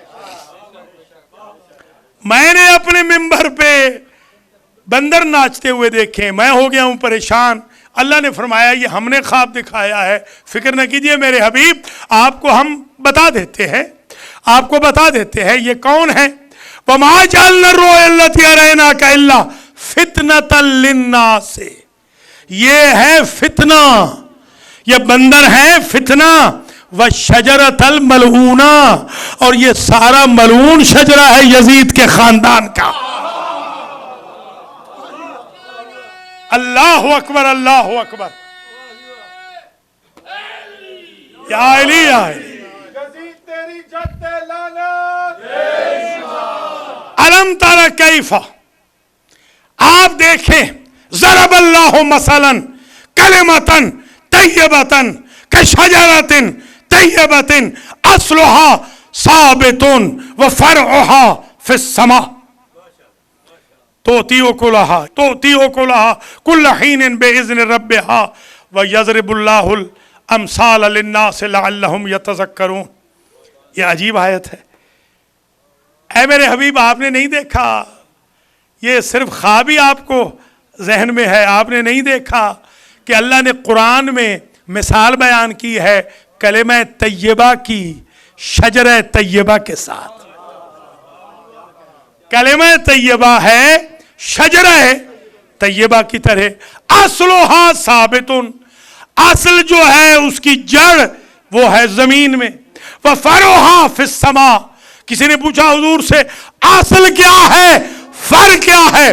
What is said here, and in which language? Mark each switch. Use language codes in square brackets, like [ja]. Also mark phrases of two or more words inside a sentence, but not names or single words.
[hi] मैंने अपने मिंबर पे बंदर नाचते हुए देखे, मैं हो गया हूं परेशान। अल्लाह ने फरमाया ये हमने ख्वाब दिखाया है, फिक्र न कीजिए मेरे हबीब, आपको हम बता देते हैं, आपको बता देते हैं ये कौन है। [ar] وما جعلنا الرؤيا التي أريناك إلا فتنة للناس. [hi] ये है फितना, ये बंदर है फितना। [ar] والشجرة الملعونة, [hi] और ये सारा मलऊन शजरा है यजीद के खानदान का। [ar] الله أكبر، الله أكبر. يا علي يا علي. ألم تر كيف, [hi] आप देखें, [ar] ضرب الله مثلا كلمة طيبة كشجرة طيبة أصلها ثابت وفرعها في السماء تؤتي أكلها كل حين بإذن ربها ويضرب الله الأمثال للناس لعلهم يتذكرون. [hi] ये अजीब आयत है। ऐ मेरे हबीब आपने नहीं देखा, ये सिर्फ ख्वाब ही आपको जहन में है। आपने नहीं देखा कि अल्लाह ने कुरान में मिसाल बयान की है कलिमा तय्यबा की शजर तय्यबा के साथ। कलिमा तय्यबा है शजर तय्यबा की तरह। [ar] أصلها ثابت, [hi] असल जो है उसकी जड़ वो है जमीन में। [ar] وفرعها في السماء, [hi] किसी ने पूछा हुजूर से असल क्या है, फर क्या है?